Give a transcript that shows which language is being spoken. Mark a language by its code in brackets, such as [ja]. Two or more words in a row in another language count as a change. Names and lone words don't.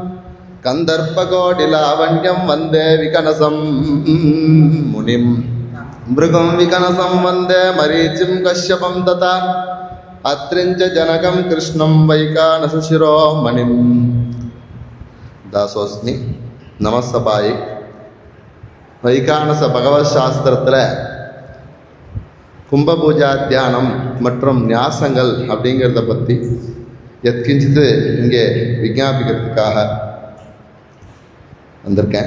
[sa] कन्दर्पकोटिलावण्यं वन्दे विकनसं मुनिं मृगं विकनसं वन्दे मरीचिं कश्यपं तथा अत्रिञ्च जनकं कृष्णं वैकानसशिरोमणिं दासोस्मि. [ta] நமசபாய் வைகானச பகவத் சாஸ்திரத்தில் கும்பபூஜா தியானம் மற்றும் நியாசங்கள் அப்படிங்கிறத பற்றி எத்கிஞ்சித்து இங்கே விஞ்ஞாபிக்கிறதுக்காக வந்திருக்கேன்.